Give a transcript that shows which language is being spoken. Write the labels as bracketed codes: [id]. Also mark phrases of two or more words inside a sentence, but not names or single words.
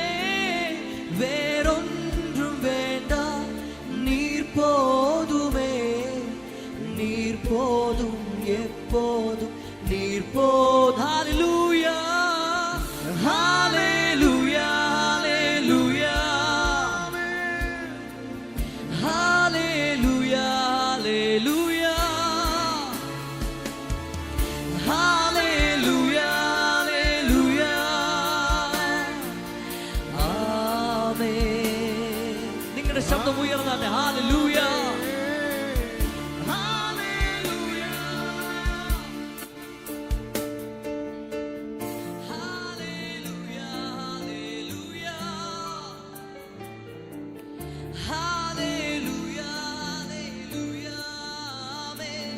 [ta] வேறொன்றும் வேண்டாம், நீர் போதுமே, நீர் போதும் எப்போதும், நீர் போதும். ஹல்லேலூயா ஹல்லேலூயா ஹல்லேலூயா ஹல்லேலூயா ஹல்லேலூயா. [en] Hallelujah, hallelujah, amen. [ml] നിങ്ങളുടെ ശബ്ദം ഉയർന്നാട്ടെ. [en] Hallelujah, hallelujah, hallelujah, hallelujah, hallelujah, hallelujah, amen.